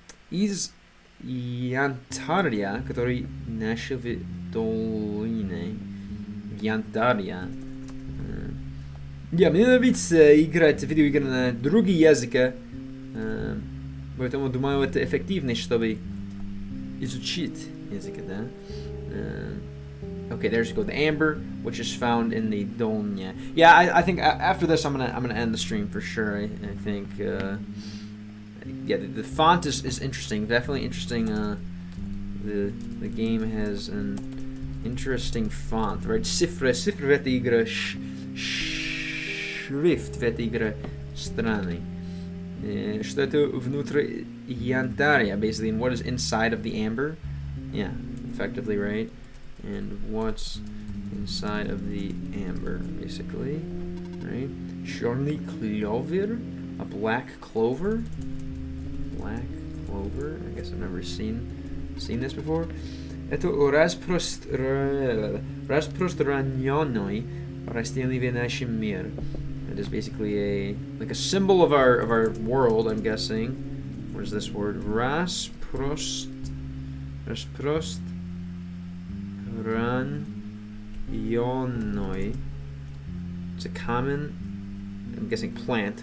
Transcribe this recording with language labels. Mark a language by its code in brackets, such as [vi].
[ru] Из янтаря, который нашел в долине. Янтаря. Мне нравится играть в видеоигры на другие языки, поэтому думаю, это эффективно, чтобы изучить языки, да? [en] Okay, there's you go. The amber, which is found in the Dolnya. Yeah, I think after this, I'm gonna end the stream for sure. I think, yeah, the font is interesting. Definitely interesting. The game has an interesting font, right? [ru] Цифры в этой игре, шрифт в этой игре странный. Что это внутри янтаря, [en] basically, and what is inside of the amber? Yeah, effectively, right? And what's inside of the amber, basically, right? [ru] Черный клевер, [en] a black clover. I guess I've never seen this before. [ru] Это распространенный растение в нашем мире. [en] It is basically like a symbol of our world, I'm guessing. What is this word? Ranionoi. It's a common, I'm guessing, plant.